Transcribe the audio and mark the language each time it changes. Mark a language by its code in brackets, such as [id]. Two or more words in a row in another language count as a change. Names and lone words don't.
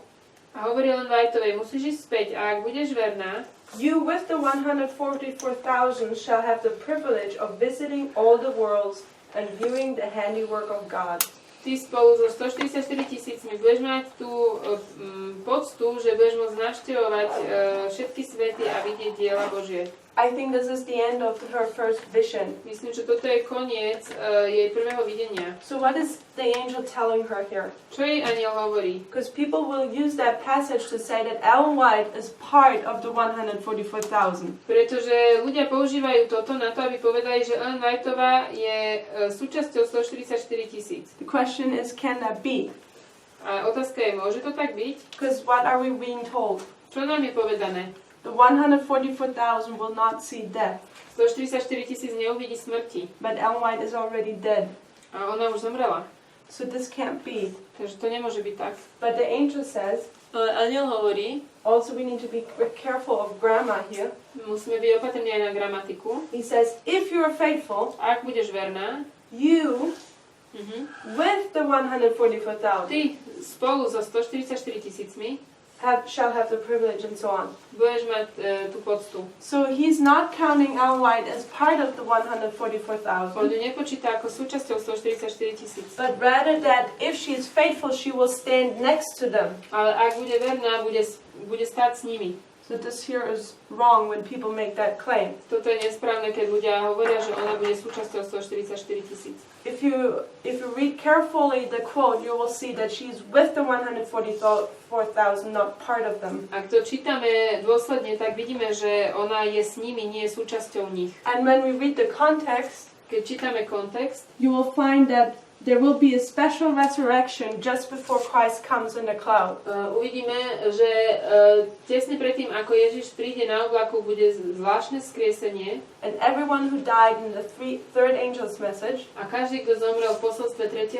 [sk] a hovorí len Whiteovej, musíš ísť späť a ak budeš verná, [en] you with the 144,000 shall have the privilege of visiting all the worlds and viewing the handiwork of God. [sk] ty spolu so 144 000 budeš mať tú poctu, že budeš môcť navštevovať všetky svety a vidieť diela Božie. [en] I think this is the end of her first vision. [sk] Myslím, že toto je koniec jej prvého videnia. [en] So what is the angel telling her here? [sk] Čo jej aniel hovorí? [en] Because people will use that passage to say that Ellen White is part of the 144,000. [sk] Pretože ľudia používajú toto na to, aby povedali, že Ellen Whiteová je súčasťou 144 000. [en] The question is, can that be? [sk] A otázka je, môže to tak byť? [en] Because what are we being told? [sk] Čo nám je povedané? [en] The 144,000 will not see death, [sk] 144 000 neuvidí smrti. [en] but Ellen White is already dead. [sk] A ona už zomrela. [en] So this can't be. [sk] Takže to nemôže byť tak. [en] But the angel says, [sk] Ale anjel hovorí, [en] also we need to be careful of grammar here. [sk] musíme byť opatrní aj na gramatiku. [en] He says, if you are faithful, [sk] Ak budeš verná, [en] you with the 144,000 [sk] ty spolu so 144 000 [en] shall have the privilege and so on. [sk] budeš mať tú poctu. [en] So he's not counting Ellen White as part of the [sk] On [en] 144,000, [sk] ju nepočíta ako súčasťou 144 000. [en] but rather that if she is faithful, she will stand next to them. [sk] Ale ak bude verná, bude stáť s nimi. [en] So this here is wrong when people make that claim. [sk] Toto je nesprávne, keď ľudia hovoria, že ona bude súčasťou 144 000. [en] If you read carefully the quote, you will see that she's with the 144,000, not part of them. [sk] Ak to čítame dôsledne, tak vidíme, že ona je s nimi, nie je súčasťou nich. [en] And when we read the context, [sk] Keď čítame kontext, [en] you will find that there will be a special resurrection just before Christ comes in the cloud. [sk] uvidíme, že tesne predtým, ako Ježiš príde na oblaku, bude zvláštne skriesenie [en] And everyone who died in the third angel's message [sk] a každý, kto zomrel v posolstve 3.